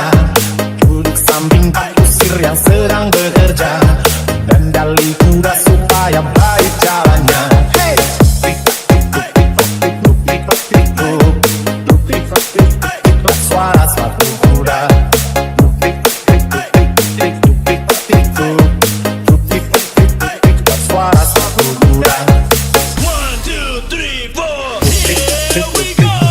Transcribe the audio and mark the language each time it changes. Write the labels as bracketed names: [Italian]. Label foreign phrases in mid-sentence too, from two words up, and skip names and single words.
[Indonesian] Duduk samping Pak Kusir yang sedang bekerja, dan dali kuda supaya baik jalannya. Hey! Tik-tik-tik-tik-tik-tik-tik-tik-tik-tik-tik, suara sepatu kuda. Tik-tik-tik-tik-tik-tik-tik-tik-tik, suara sepatu kuda. 1, 2, 3, 4. [English] Here we go.